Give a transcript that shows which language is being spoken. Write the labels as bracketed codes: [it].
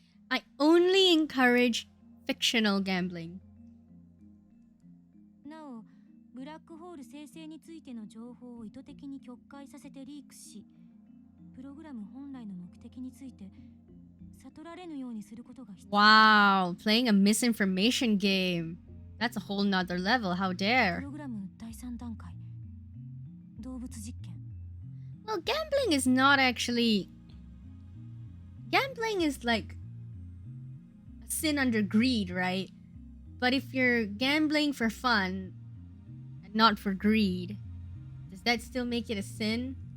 [en] I only encourage fictional gambling. [ja] なお、ブラックホール生成についての情報を意図的に曲解させてリークし、プログラム本来の目的について悟られぬようにすることが必要。 [en] Wow, playing a misinformation game. That's a whole nother level. How dare? [ja] プログラム第3段階、動物実験。 [en] Well, gambling is not actually... Gambling is like a sin under greed, right? But if you're gambling for fun and not for greed, does that still make it a sin?